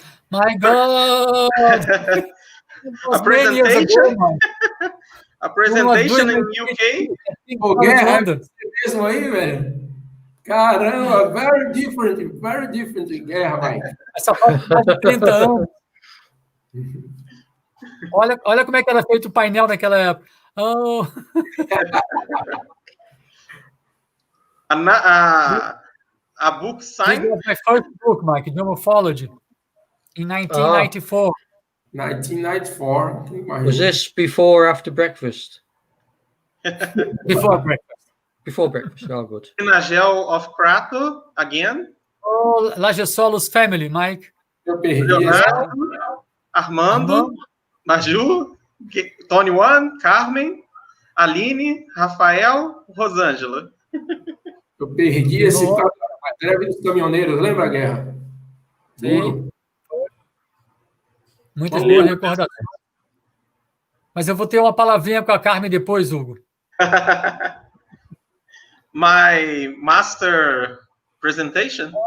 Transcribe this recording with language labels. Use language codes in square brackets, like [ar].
[en] My God! A presentation. A presentation in UK. [pt] Guerra, mesmo aí, velho. [en] Caramba, very different, Guerra, Mike. [pt] Essa foto faz 30 anos. Olha como é que era feito o painel naquela época. Oh. [en] A book signed. This was my first book, Mike, Geomorphology, in 1994. 1994. Was this before or after breakfast? Before breakfast. Before breakfast. Oh, good. Sinagel of Crato again. Oh, Lagessolos family, Mike. [pt] Eu perdi. Leonardo, Armando, Maju, Tony Wan, Carmen, Aline, Rafael, Rosângela. Eu perdi esse tal da greve dos caminhoneiros, lembra, Guerra? Sim. Muitas boas recordações. Mas eu vou ter uma palavrinha com a Carmen depois, Hugo. [en] My master presentation?